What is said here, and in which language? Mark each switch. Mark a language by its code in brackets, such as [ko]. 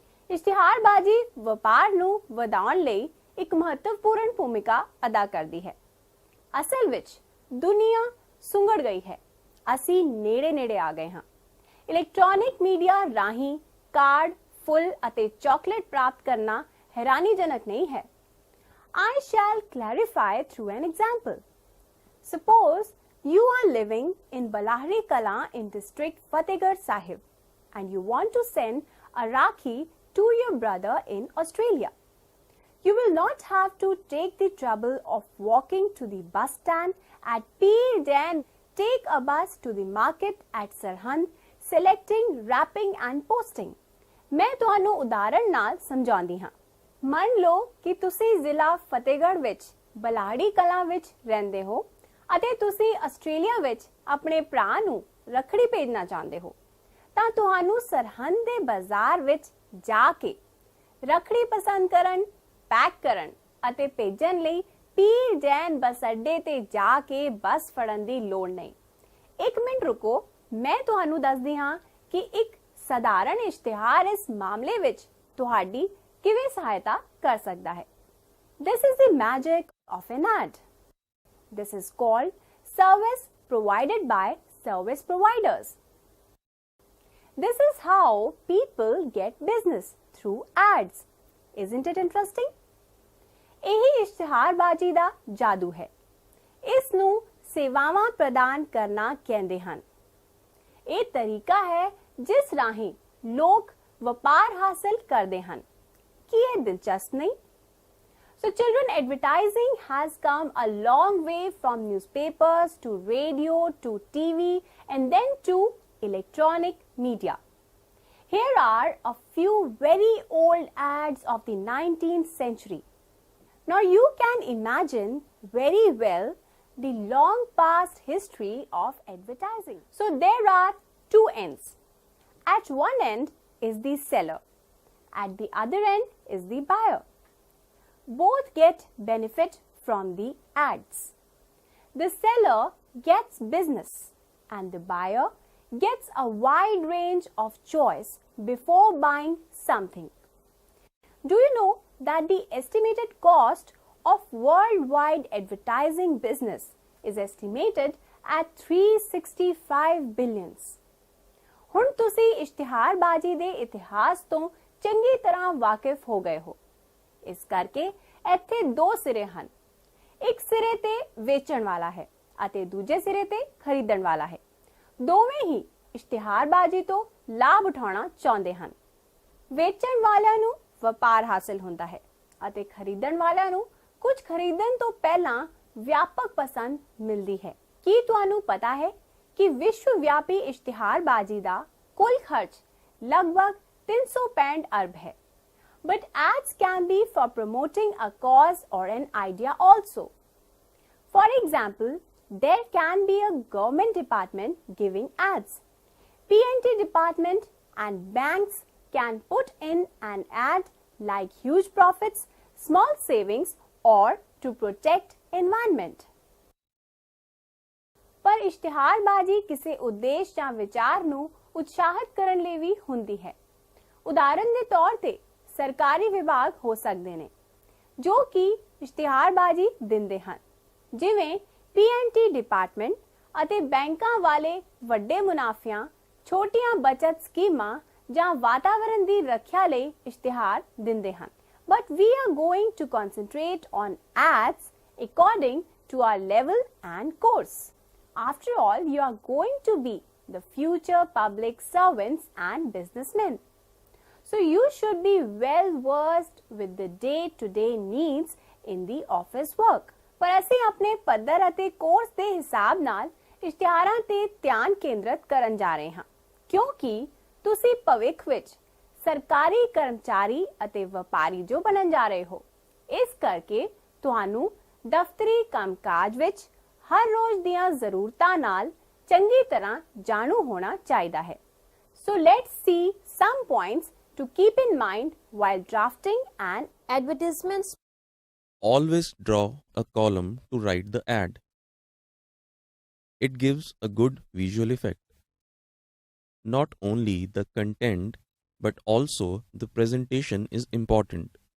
[pa] ਇਸ਼ਤਿਹਾਰਬਾਜ਼ੀ ਵਪਾਰ ਨੂੰ ਵਧਾਉਣ ਲਈ ਇੱਕ ਮਹੱਤਵਪੂਰਨ ਭੂਮਿਕਾ ਅਦਾ ਕਰਦੀ ਹੈ। ਅਸਲ ਵਿੱਚ ਦੁਨੀਆ ਸੁੰਗੜ ਗਈ ਹੈ। ਅਸੀਂ ਨੇੜੇ ਆ ਗਏ ਹਾਂ। ਇਲੈਕਟ੍ਰੋਨਿਕ ਮੀਡੀਆ ਰਾਹੀਂ ਕਾਰਡ, ਫੁੱਲ ਅਤੇ ਚਾਕਲੇਟ ਪ੍ਰਾਪਤ ਕਰਨਾ ਹੈਰਾਨੀਜਨਕ ਨਹੀਂ ਹੈ। [en] I shall clarify through an example. Suppose you are living in Balahri Kala in district Fatehgarh Sahib and you want to send a Rakhi to your brother in Australia. You will not have to take the trouble of walking to the bus stand at Peer, then take a bus to the market at Sarhand, selecting, wrapping and posting. [pa] ਮੈਂ ਤੁਹਾਨੂੰ ਉਦਾਹਰਣ ਨਾਲ ਸਮਝਾਉਂਦੀ ਹਾਂ। ਮੰਨ ਲਓ ਕਿ ਤੁਸੀਂ ਜ਼ਿਲ੍ਹਾ ਫਤਿਹਗੜ੍ਹ ਵਿੱਚ ਬਲਾੜੀ ਕਲਾਂ ਵਿੱਚ ਰਹਿੰਦੇ ਹੋ ਅਤੇ ਤੁਸੀਂ ਆਸਟ੍ਰੇਲੀਆ ਵਿੱਚ ਆਪਣੇ ਭਰਾ ਨੂੰ ਰੱਖੜੀ ਭੇਜਣਾ ਚਾਹੁੰਦੇ ਹੋ ਤਾਂ ਤੁਹਾਨੂੰ ਸਰਹੰਦ ਦੇ ਬਾਜ਼ਾਰ ਵਿੱਚ ਜਾ ਕੇ ਰੱਖੜੀ ਪਸੰਦ ਕਰਨ, ਪੈਕ ਕਰਨ ਅਤੇ ਭੇਜਣ ਲਈ ਪੀਰ ਜੈਨ ਬੱਸ ਅੱਡੇ ਤੇ ਜਾ ਕੇ ਬੱਸ ਫੜਨ ਦੀ ਲੋੜ ਨਹੀਂ। ਇੱਕ ਮਿੰਟ ਰੁਕੋ, ਮੈਂ ਤੁਹਾਨੂੰ ਦੱਸਦੀ ਹਾਂ ਕਿ ਇੱਕ ਸਧਾਰਨ ਇਸ਼ਤਿਹਾਰ ਇਸ ਮਾਮਲੇ ਵਿੱਚ ਤੁਹਾਡੀ ਕਿਵੇਂ ਸਹਾਇਤਾ ਕਰ ਸਕਦਾ ਹੈ। [en] This is the magic of an ad. This is called service provided by service providers. This is how people get business through ads. Isn't it interesting? [pa] ਇਹੀ ਇਸ਼ਤਿਹਾਰਬਾਜ਼ੀ ਦਾ ਜਾਦੂ ਹੈ। ਇਸ ਨੂੰ ਸੇਵਾਵਾਂ ਪ੍ਰਦਾਨ ਕਰਨਾ ਕਹਿੰਦੇ ਹਨ। ਇਹ ਤਰੀਕਾ ਹੈ ਜਿਸ ਰਾਹੀਂ ਲੋਕ ਵਪਾਰ ਹਾਸਲ ਕਰਦੇ ਹਨ। ਕੀ ਇਹ ਦਿਲਚਸਪ ਨਹੀਂ? [en] So children, advertising has come a long way from newspapers to radio to TV and then to electronic media. Here are a few very old ads of the 19th century. Now you can imagine very well the long past history of advertising. So there are two ends. At one end is the seller At the other end is the buyer. Both get benefit from the ads. The seller gets business and the buyer gets a wide range of choice before buying something. Do you know that the estimated cost of worldwide advertising business is estimated at 365 billions? [pa] ਹੁਣ ਤੁਸੀਂ ਇਸ਼ਤਿਹਾਰਬਾਜ਼ੀ ਦੇ ਇਤਿਹਾਸ ਤੋਂ ਚੰਗੀ ਤਰ੍ਹਾਂ ਵਾਕਿਫ ਹੋ ਗਏ ਹੋ। ਇਸ ਕਰਕੇ ਇੱਥੇ ਦੋ ਸਿਰੇ ਹਨ। ਇੱਕ ਸਿਰੇ ਤੇ ਵੇਚਣ ਵਾਲਾ ਹੈ ਅਤੇ ਦੂਜੇ ਸਿਰੇ ਤੇ ਖਰੀਦਣ ਵਾਲਾ ਹੈ। ਦੋਵੇਂ ਹੀ ਇਸ਼ਤਿਹਾਰਬਾਜ਼ੀ ਤੋਂ ਲਾਭ ਉਠਾਉਣਾ ਚਾਹੁੰਦੇ ਹਨ। ਵੇਚਣ ਵਾਲਿਆਂ ਨੂੰ ਵਪਾਰ ਹਾਸਲ ਹੁੰਦਾ ਹੈ ਅਤੇ ਖਰੀਦਣ ਵਾਲਿਆਂ ਨੂੰ ਕੁਝ ਖਰੀਦਣ ਤੋਂ ਪਹਿਲਾਂ ਵਿਆਪਕ ਪਸੰਦ ਮਿਲਦੀ ਹੈ। ਕੀ ਤੁਹਾਨੂੰ ਪਤਾ ਹੈ ਕਿ ਵਿਸ਼ਵ ਵਿਆਪੀ ਇਸ਼ਤਿਹਾਰਬਾਜ਼ੀ ਦਾ ਕੁੱਲ ਖਰਚ ਲਗਭਗ 365 ਅਰਬ ਹੈ। [en] But ads can be for promoting a cause or an idea also. For example, there can be a government department giving ads. P&T department and banks can put in an ad like huge profits, small savings or to protect environment. [pa] ਪਰ ਇਸ਼ਤਿਹਾਰਬਾਜ਼ੀ ਕਿਸੇ ਉਦੇਸ਼ ਜਾਂ ਵਿਚਾਰ ਨੂੰ ਉਤਸ਼ਾਹਿਤ ਕਰਨ ਲਈ ਵੀ ਹੁੰਦੀ ਹੈ। ਉਦਾਹਰਨ ਦੇ ਤੌਰ ਤੇ ਸਰਕਾਰੀ ਵਿਭਾਗ ਹੋ ਸਕਦੇ ਨੇ ਜੋ ਕਿ ਇਸ਼ਤਿਹਾਰਬਾਜ਼ੀ ਦਿੰਦੇ ਹਨ, ਜਿਵੇਂ P&T ਡਿਪਾਰਟਮੈਂਟ ਅਤੇ ਬੈਂਕਾਂ ਵਾਲੇ ਵੱਡੇ ਮੁਨਾਫਿਆਂ, ਛੋਟੀਆਂ ਬਚਤ ਸਕੀਮਾਂ ਜਾਂ ਵਾਤਾਵਰਣ ਦੀ ਰੱਖਿਆ ਲਈ ਇਸ਼ਤਿਹਾਰ ਦਿੰਦੇ ਹਨ। [en] But we are going to concentrate on ads according to our level and course. After all, you are going to be the future public servants and businessmen. So you should be well versed with the day-to-day needs in the office work. [pa] ਪਰ ਅਸੀਂ ਆਪਣੇ ਪੱਧਰ ਅਤੇ course ਦੇ ਹਿਸਾਬ ਨਾਲ ਇਸ਼ਤਿਹਾਰਾਂ ਤੇ ਧਿਆਨ ਕੇਂਦਰਿਤ ਕਰਨ ਜਾ ਰਹੇ ਹਾਂ, ਕਿਉਂਕਿ ਤੁਸੀਂ ਭਵਿੱਖ ਵਿੱਚ ਸਰਕਾਰੀ ਕਰਮਚਾਰੀ ਅਤੇ ਵਪਾਰੀ ਜੋ ਬਣਨ ਜਾ ਰਹੇ ਹੋ। ਇਸ ਕਰਕੇ ਤੁਹਾਨੂੰ ਦਫ਼ਤਰੀ ਕੰਮਕਾਜ ਵਿੱਚ ਹਰ ਰੋਜ਼ ਦੀਆਂ ਜ਼ਰੂਰਤਾਂ ਨਾਲ ਚੰਗੀ ਤਰ੍ਹਾਂ ਜਾਣੂ ਹੋਣਾ ਚਾਹੀਦਾ ਹੈ। [en] So let's see some points to keep in mind while drafting an Advertisements. Always draw a column to write the ad. It gives a good visual effect. Not only the content but also the presentation is important.